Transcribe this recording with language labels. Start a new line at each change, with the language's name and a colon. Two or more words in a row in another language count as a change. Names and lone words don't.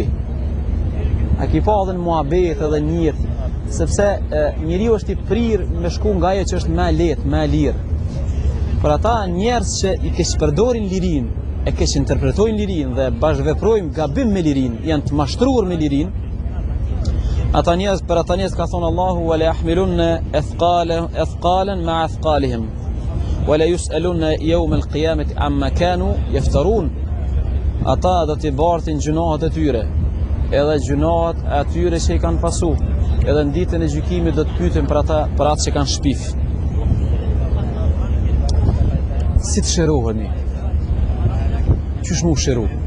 Albanian: A ki pa edhe në muhabet edhe njërë, sepse njeriu është i prirë me shku nga ajo që është më lehtë, më lirë. Për ata njerëz që i keqpërdorin lirinë, e keq interpretojnë lirinë dhe bashkëveprojnë gabim me lirinë, janë të mashtruar me lirinë, Ata njerëz, për ata njerëz ka thonë Allahu
Arabic: ولا يحملن أثقالا مع أثقالهم ولا يسألن يوم القيامة عما كانوا يفترون.
Albanian: Ata do t'i bartin gjunohat e tyre, edhe gjunohat e atyre që i kanë pasu, edhe në ditën e gjykimit do të pyeten për atë që kanë shpif. Si të shëroheni? Qysh mu shëru?